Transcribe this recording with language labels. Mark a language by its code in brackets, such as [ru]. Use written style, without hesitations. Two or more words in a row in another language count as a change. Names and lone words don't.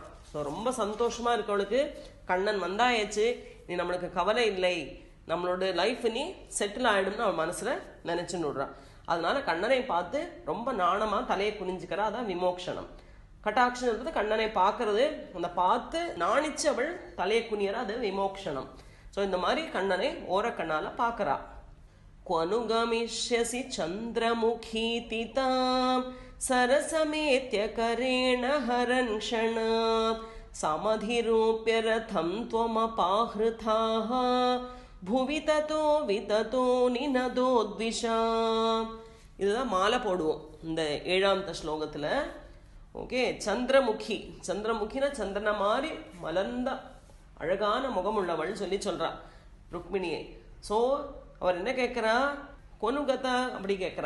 [ta] ஸோ ரொம்ப சந்தோஷமா இருக்கவளுக்கு, கண்ணன் வந்தாயாச்சு, நீ நம்மளுக்கு கவலை இல்லை, நம்மளோட லைஃப் நீ செட்டில் ஆகிடும்னு அவள் மனசில் நினச்சுன்னு விடுறான். அதனால கண்ணனை பார்த்து ரொம்ப நாணமா தலையை குனிஞ்சுக்கிறா. அதான் விமோக்ஷனம். கட்டாட்சம் கண்ணனை பார்க்கறது, அந்த பார்த்து நாணிச்சு அவள் தலையை குனியறா, அது விமோக்ஷனம். ஸோ இந்த மாதிரி கண்ணனை ஓரக்கண்ணால பார்க்கறா. [sa] क्वनुगमिष्यसि चन्द्रमुखीति तां सरसमेत्य करेण हरन् क्षणात् समधिरूप्य रथं त्वमपाहृताः भुवि ततो विततो निनदोद्विषाम्. [ta] இதுதான் மாலை போடுவோம் இந்த 7வது ஸ்லோகத்துல. ஓகே, சந்திரமுகி, சந்திரமுகினா சந்திரன மாதிரி மலர்ந்த அழகான முகமுள்ளவள் சொல்லி சொல்றா ருக்மிணியை. ஸோ அவர் என்ன கேட்கிறா, கொனுகதா அப்படி கேட்கிறா.